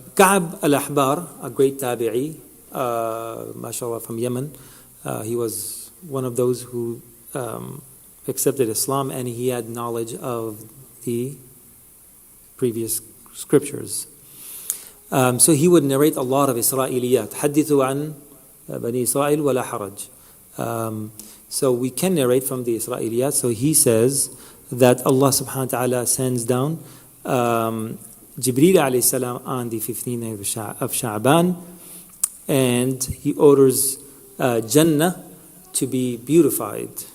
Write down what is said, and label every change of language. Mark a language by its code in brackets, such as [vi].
[en] Ka'b al-Ahbar, a great tabi'i, mashallah, from Yemen, he was one of those who accepted Islam, and he had knowledge of the previous scriptures. So he would narrate a lot of Isra'iliyat. [ar] حدثوا عن بني إسرائيل ولا حرج. [en] So we can narrate from the Isra'iliyat. So he says that Allah subhanahu wa ta'ala sends down Jibreel alayhi salam on the 15th of Sha'ban, and he orders Jannah to be beautified.